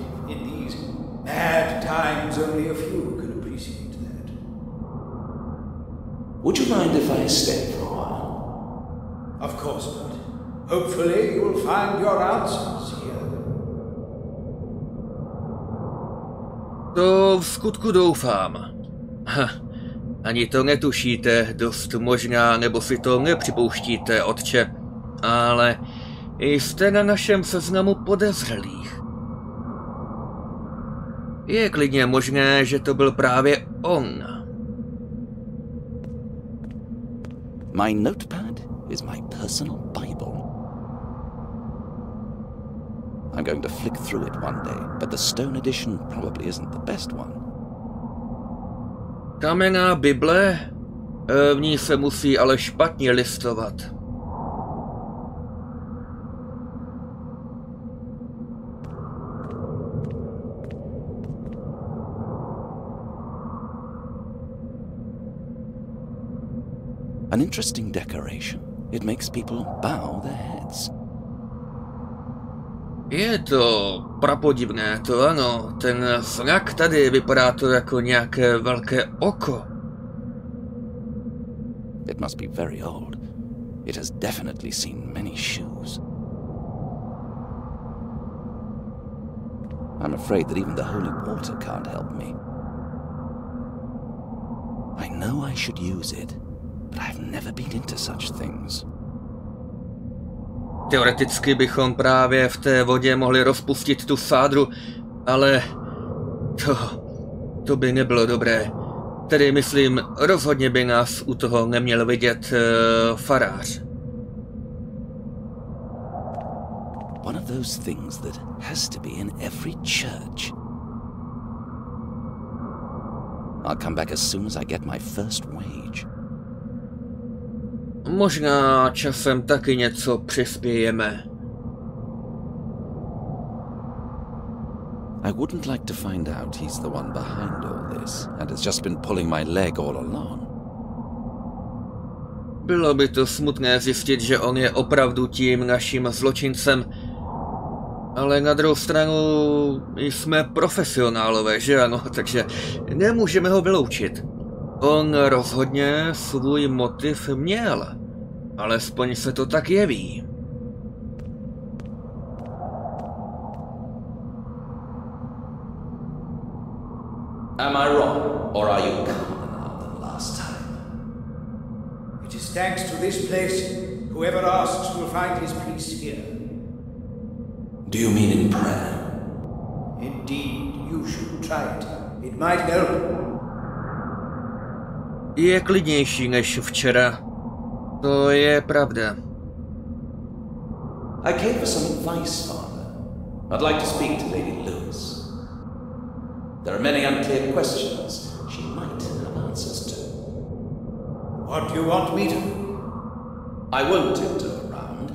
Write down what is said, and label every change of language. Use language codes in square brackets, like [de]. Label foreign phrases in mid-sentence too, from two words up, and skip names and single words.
[en] In these mad times, only a few can appreciate that. Would you mind if I stay for a while? Of course not. Hopefully you will find your answers here. [cs] To v skutku doufám. Ani to netušíte dost možná, nebo si to nepřipouštíte, otče, ale jste na našem seznamu podezřelých. Je klidně možné, že to byl právě on. [en] My notepad is my personal Bible. I'm going to flick through it one day, but the stone edition probably isn't the best one. [cs] Kamenná Bible? V ní se musí ale špatně listovat. [en] An interesting decoration. It makes people bow their heads. [cs] Je to prapodivné, to ano. Ten znak tady vypadá to jako nějaké velké oko. [en] It must be very old. It has definitely seen many shoes. I'm afraid that even the holy water can't help me. I know I should use it, but I've never been into such things. [cs] Teoreticky bychom právě v té vodě mohli rozpustit tu sádru, ale to by nebylo dobré. Tedy myslím, rozhodně by nás u toho neměl vidět farář. [en] One of those things that has to be in every church. I'll come back as soon as I get my first wage. [cs] Možná časem taky něco přispějeme. [en] I wouldn't like to find out he's the one behind all this and has just been pulling my leg all along. [cs] Bylo by to smutné zjistit, že on je opravdu tím naším zločincem, ale na druhou stranu jsme profesionálové, že ano, takže nemůžeme ho vyloučit. On rozhodně svůj motiv měl, alespoň se to tak jeví. [en] Am I wrong, or are you calmer now than last time? It is thanks to this place. Whoever asks will find his peace here. Do you mean in prayer? Indeed, you should try it. It might help. [cs] Je klidnější než včera. To je pravda. [en] I came for some advice, Father. I'd like to speak to Lady Lewise. There are many unclear questions she might have answers to. What do you want me to do? I won't tiptoe around.